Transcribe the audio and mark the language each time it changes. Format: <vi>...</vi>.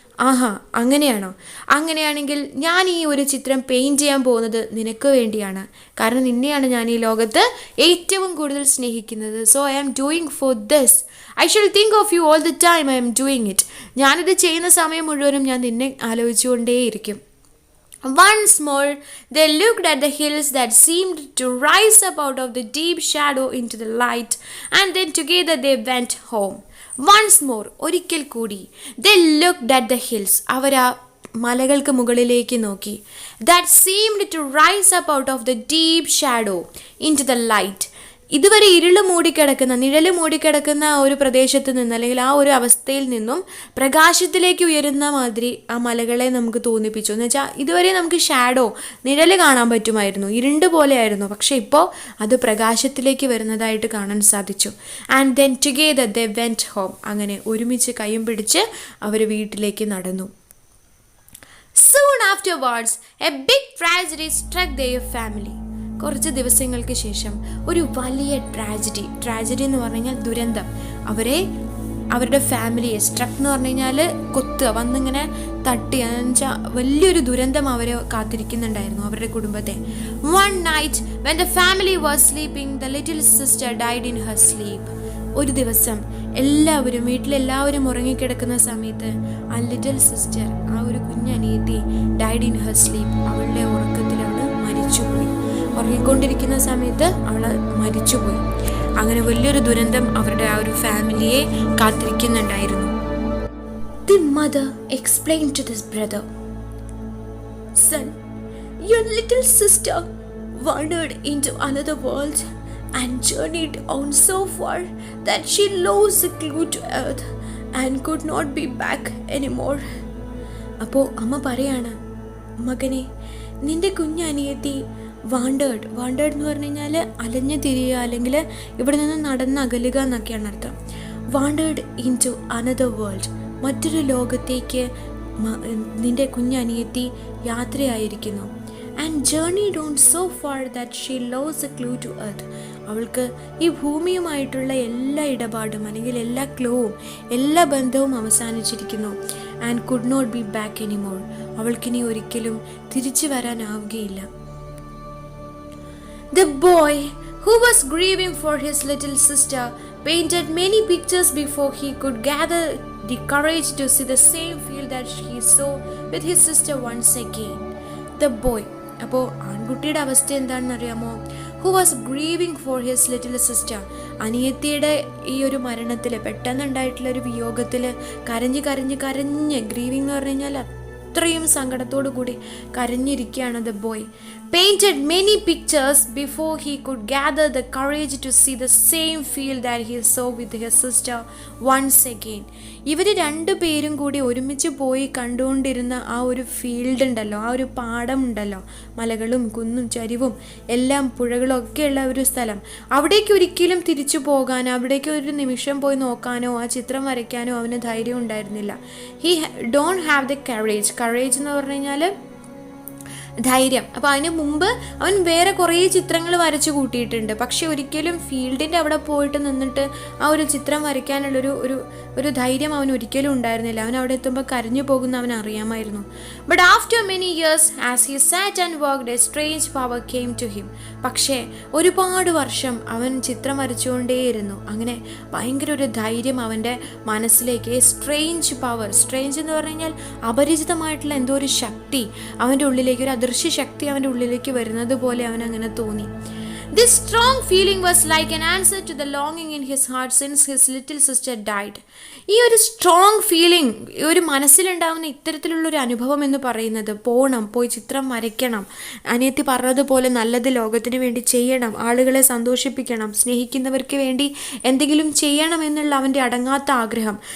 <ml>ആഹാ, അങ്ങനെയാണോ? അങ്ങനെയാണെങ്കിൽ ഞാൻ ഈ ഒരു ചിത്രം പെയിൻറ്റ് ചെയ്യാൻ പോകുന്നത് നിനക്ക് വേണ്ടിയാണ്. കാരണം നിന്നെയാണ് ഞാൻ ഈ ലോകത്ത് ഏറ്റവും കൂടുതൽ സ്നേഹിക്കുന്നത്.</ml> <en>So I am doing for this. I shall think of you all the time I am doing it.</en> <ml>ഞാനിത് ചെയ്യുന്ന സമയം മുഴുവനും ഞാൻ നിന്നെ ആലോചിച്ചുകൊണ്ടേയിരിക്കും.</ml> <en>Once more, they looked at the hills that seemed to rise up out of the deep shadow into the light, and then together they went home. Once more,</en> <ml>ഒരിക്കൽ കൂടി,</ml> <en>they looked at the hills.</en> <ml>അവർ ആ മലകൾക്ക് മുകളിലേക്ക് നോക്കി.</ml> <en>That seemed to rise up out of the deep shadow into the light.</en> <ml>ഇതുവരെ നിഴല് മൂടിക്കിടക്കുന്ന ഒരു പ്രദേശത്ത് നിന്ന്, അല്ലെങ്കിൽ ആ ഒരു അവസ്ഥയിൽ നിന്നും പ്രകാശത്തിലേക്ക് ഉയരുന്ന മാതിരി ആ മലകളെ നമുക്ക് തോന്നിപ്പിച്ചു. എന്ന് വെച്ചാൽ ഇതുവരെ നമുക്ക് നിഴല് കാണാൻ പറ്റുമായിരുന്നു, ഇരുണ്ട് പോലെയായിരുന്നു. പക്ഷെ ഇപ്പോൾ അത് പ്രകാശത്തിലേക്ക് വരുന്നതായിട്ട് കാണാൻ സാധിച്ചു.</ml> <en>And then together they went home.</en> <ml>അങ്ങനെ ഒരുമിച്ച് കൈയും പിടിച്ച് അവർ വീട്ടിലേക്ക് നടന്നു.</ml> <en>Soon afterwards, a big tragedy struck their family.</en> <ml>കുറച്ച് ദിവസങ്ങൾക്ക് ശേഷം ഒരു വലിയ ട്രാജഡി എന്ന് പറഞ്ഞു കഴിഞ്ഞാൽ ദുരന്തം അവരുടെ ഫാമിലിയെ, സ്ട്രക്ക് എന്ന് പറഞ്ഞു കഴിഞ്ഞാൽ വന്നിങ്ങനെ തട്ടി, എന്ന് വെച്ചാൽ വലിയൊരു ദുരന്തം അവരെ കാത്തിരിക്കുന്നുണ്ടായിരുന്നു, അവരുടെ കുടുംബത്തെ.</ml> <en>One night when the family was sleeping, the little sister died in her sleep.</en> <ml>ഒരു ദിവസം വീട്ടിലെല്ലാവരും ഉറങ്ങിക്കിടക്കുന്ന സമയത്ത് ആ ലിറ്റിൽ സിസ്റ്റർ, ആ ഒരു കുഞ്ഞനിയത്തി,</ml> <en>died in her sleep,</en> <ml>അവളുടെ ഉറക്കത്തിൽ അവൾ മരിച്ചുപോയി. ഉറങ്ങിക്കൊണ്ടിരിക്കുന്ന സമയത്ത് അവൾ മരിച്ചുപോയി. അങ്ങനെ വലിയൊരു ദുരന്തം അവരുടെ ആ ഒരു ഫാമിലിയെ കാത്തിരിക്കുന്നുണ്ടായിരുന്നു.</ml> <en>The mother explained to this brother, "Son, your little sister wandered into another world and journeyed on so far that she lost the clue to earth and could not be back anymore."</en> <ml>അപ്പോൾ അമ്മ പറയാണ്, മകനെ, നിന്റെ കുഞ്ഞനിയത്തി wanted എന്ന് പറഞ്ഞു കഴിഞ്ഞാൽ അലഞ്ഞു തിരിയുക, അല്ലെങ്കിൽ ഇവിടെ നിന്ന് നടന്നകലുക എന്നൊക്കെയാണ് അർത്ഥം.</ml> <en>wandered into another world,</en> <ml>മറ്റൊരു ലോകത്തേക്ക് നിന്റെ കുഞ്ഞനിയത്തി യാത്രയായിരിക്കുന്നു.</ml> <en>And journeyed on so far that she lost a clue to earth.</en> <ml>അവൾക്ക് ഈ ഭൂമിയുമായിട്ടുള്ള എല്ലാ ഇടപാടും, അല്ലെങ്കിൽ എല്ലാ ക്ലൂവും, എല്ലാ ബന്ധവും അവസാനിച്ചിരിക്കുന്നു.</ml> <en>And could not be back anymore.</en> <ml>അവൾക്കിനി ഒരിക്കലും തിരിച്ചു വരാനാവുകയില്ല.</ml> <en>The boy, who was grieving for his little sister, painted many pictures before he could gather the courage to see the same field that he saw with his sister once again. The boy,</en> <ml>അപ്പോൾ ആൺകുട്ടിയുടെ അവസ്ഥ എന്താണെന്ന് അറിയാമോ?</ml> <en>Who was grieving for his little sister.</en> <ml>അനിയത്തിയുടെ ഈ ഒരു മരണത്തിൽ, പെട്ടെന്നുണ്ടായിട്ടുള്ള ഒരു വിയോഗത്തിൽ കരഞ്ഞ് കരഞ്ഞ് കരഞ്ഞ്, ഗ്രീവിങ് എന്ന് പറഞ്ഞു കഴിഞ്ഞാൽ അത്രയും സങ്കടത്തോടു കൂടി കരഞ്ഞിരിക്കുകയാണ് the boy.</ml> <en>Painted many pictures before he could gather the courage to see the same field that he saw with his sister once again.</en> <ml>ഇവർ രണ്ടുപേരും കൂടി ഒരുമിച്ച് പോയി കണ്ടുകൊണ്ടിരുന്ന ആ ഒരു ഫീൽഡ് ഉണ്ടല്ലോ, ആ ഒരു പാടം ഉണ്ടല്ലോ, മലകളും കുന്നും ചരിവും എല്ലാം പുഴകളും ഒക്കെയുള്ള ഒരു സ്ഥലം, അവിടേക്ക് ഒരിക്കലും തിരിച്ചു പോകാനോ അവിടേക്ക് ഒരു നിമിഷം പോയി നോക്കാനോ ആ ചിത്രം വരയ്ക്കാനോ അവന് ധൈര്യം ഉണ്ടായിരുന്നില്ല.</ml> <en>he don't have the courage</en> <ml>എന്ന് പറഞ്ഞു കഴിഞ്ഞാൽ ധൈര്യം. അപ്പോൾ അതിന് മുമ്പ് അവൻ വേറെ കുറേ ചിത്രങ്ങൾ വരച്ചു കൂട്ടിയിട്ടുണ്ട്, പക്ഷെ ഒരിക്കലും ഫീൽഡിൻ്റെ അവിടെ പോയിട്ട് നിന്നിട്ട് ആ ഒരു ചിത്രം വരയ്ക്കാനുള്ളൊരു ഒരു ധൈര്യം അവൻ ഒരിക്കലും ഉണ്ടായിരുന്നില്ല. അവൻ അവിടെ എത്തുമ്പോൾ കരഞ്ഞു പോകുന്ന അവൻ അറിയാമായിരുന്നു.</ml> <en>But after many years as he sat and worked a strange power came to him.</en> <ml>പക്ഷേ ഒരുപാട് വർഷം അവൻ ചിത്രം വരച്ചുകൊണ്ടേയിരുന്നു. അങ്ങനെ ഭയങ്കര ഒരു ധൈര്യം അവൻ്റെ മനസ്സിലേക്ക്, സ്ട്രേഞ്ച് പവർ, സ്ട്രേഞ്ച് എന്ന് പറഞ്ഞു കഴിഞ്ഞാൽ അപരിചിതമായിട്ടുള്ള എന്തോ ഒരു ശക്തി അവൻ്റെ ഉള്ളിലേക്ക്, ഒരു അദൃശ്യ ശക്തി അവൻ്റെ ഉള്ളിലേക്ക് വരുന്നത് പോലെ അവൻ അങ്ങനെ തോന്നി.</ml> <en>This strong feeling was like an answer to the longing in his heart since his little sister died.</en> <ml>ഈ ഒരു സ്ട്രോങ് ഫീലിംഗ്, ഒരു മനസ്സിലുണ്ടാവുന്ന ഇത്തരത്തിലുള്ളൊരു അനുഭവം എന്ന് പറയുന്നത്, പോയി ചിത്രം വരയ്ക്കണം, അനിയത്തി പറഞ്ഞതുപോലെ നല്ലത് ലോകത്തിന് വേണ്ടി ചെയ്യണം, ആളുകളെ സന്തോഷിപ്പിക്കണം, സ്നേഹിക്കുന്നവർക്ക് വേണ്ടി എന്തെങ്കിലും ചെയ്യണം എന്നുള്ള അവൻ്റെ അടങ്ങാത്ത ആഗ്രഹം.</ml>